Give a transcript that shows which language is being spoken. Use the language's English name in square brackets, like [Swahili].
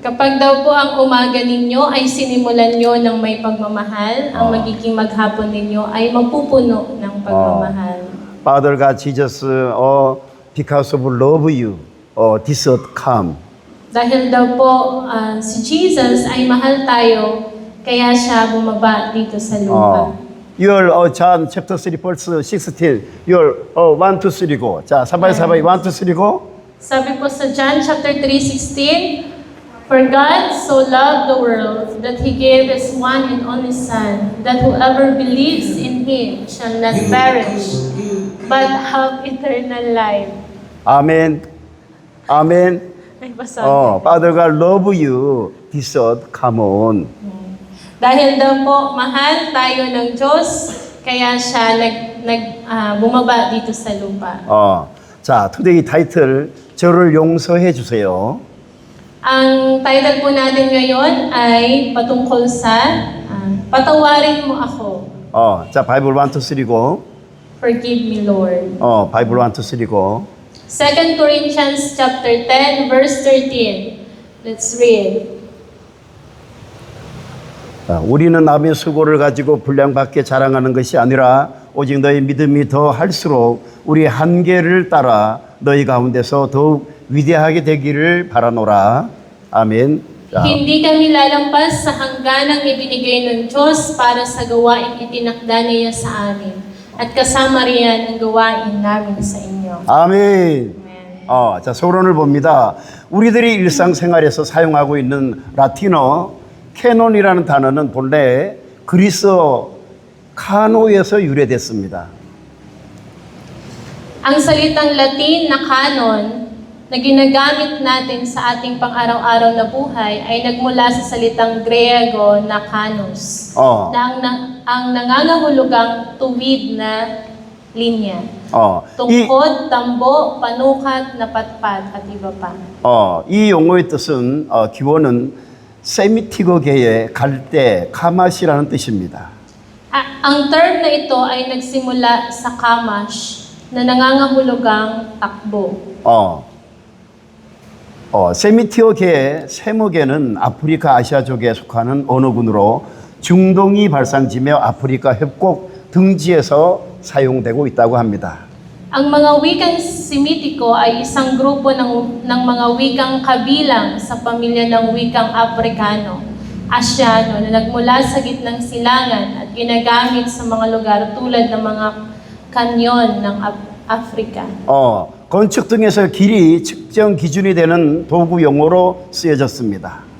[Filipino] Kapag daw po ang umaga ninyo ay sinimulan nyo ng may pagmamahal, ang magiging maghapon ninyo ay magpupuno ng pagmamahal. [English] Father God, Jesus, because of love you, this earth come. [Filipino] Dahil daw po si Jesus ay mahal tayo, kaya siya bumaba dito sa lupa. [English] Your John chapter 3 verse 16. Your 1, 2, 3 go. [Korean] 자, [Filipino] sabay-sabay 1, 2, 3 [English] go. [Filipino] Sabi po sa [English] John chapter 3:16, For God so loved the world that He gave His one and only Son, that whoever believes in Him shall not perish, but have eternal life. Amen. Amen. [Filipino] Ay, basa. [English] Father God, love you. This earth, come on. [Filipino] Dahil daw po mahal tayo ng Diyos, kaya siya bumaba dito sa lupa. [Korean] 자, [English] today title, [Korean] 저를 용서해 주세요. [Filipino] Ang title po natin ngayon ay patungkol sa Patawarin mo ako. [Korean] 자, 바이블 1, 2, 3 [English] go. Forgive me, Lord. [Korean] 바이블 1, 2, 3 [English] go. 2 Corinthians chapter 10 verse 13. Let's read. [Korean] 우리는 남의 수고를 가지고 분량받게 자랑하는 것이 아니라 오직 너희 믿음이 더 할수록 우리 한계를 따라 너희 가운데서 더욱 위대하게 되기를 바라노라. 아멘. [Filipino] Hindi kami lalampas sa hangganang ibinigay ng Diyos para sa gawaing itinakda niya sa amin. At kasama riyan ang gawain namin sa inyo. [Korean] 아멘. 자, 서론을 봅니다. 우리들이 일상생활에서 사용하고 있는 라틴어 캐논이라는 단어는 본래 그리스어 카노에서 유래됐습니다. [Filipino] Ang salitang Latin na canon na ginagamit natin sa ating pang-araw-araw na buhay ay nagmula sa salitang Griego na kanos, na ang nangangahulugang tuwid na linya. Tungkod, tambo, panukat, napatpat at iba pa. [Korean] 이 용어의 뜻은 기원은 세미티거계의 갈대, 카마시라는 뜻입니다. [Filipino] Ang term na ito ay nagsimula sa kamash na nangangahulugang takbo. [Korean] 세미티어계의 세무계는 아프리카 아시아족에 속하는 언어군으로 중동이 발상지며 아프리카 협곡 등지에서 사용되고 있다고 합니다. [Filipino] Ang mga wikang Semitiko ay isang grupo ng mga wikang kabilang sa pamilya ng wikang Afrikano, Asyano na nagmula sa gitnang silangan at ginagamit sa mga lugar tulad ng mga kanyon ng Afrika. [Korean] 건축 등에서 길이 측정 기준이 되는 도구 용어로 쓰여졌습니다.